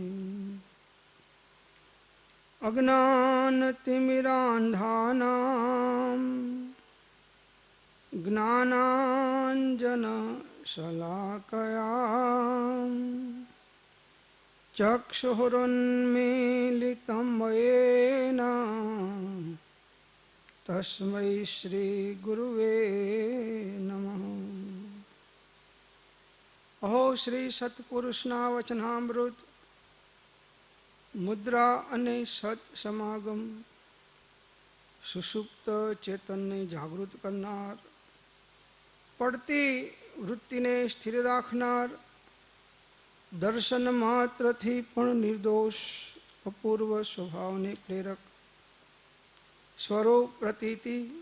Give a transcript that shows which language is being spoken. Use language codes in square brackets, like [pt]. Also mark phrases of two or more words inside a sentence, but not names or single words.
[sa] अज्ञानतिमिरान्धानां ज्ञानाञ्जनशलाकया चक्षुरुन्मीलितं येन तस्मै श्रीगुरुवे नमः। [gu] અહો શ્રી સત્પુરુષના વચનામૃત મુદ્રા અને સત સમાગમ સુષુપ્ત ચેતનને જાગૃત કરનાર, પડતી વૃત્તિને સ્થિર રાખનાર, દર્શન માત્રથી પણ નિર્દોષ અપૂર્વ સ્વભાવને પ્રેરક, સ્વરૂપ પ્રતીતિ,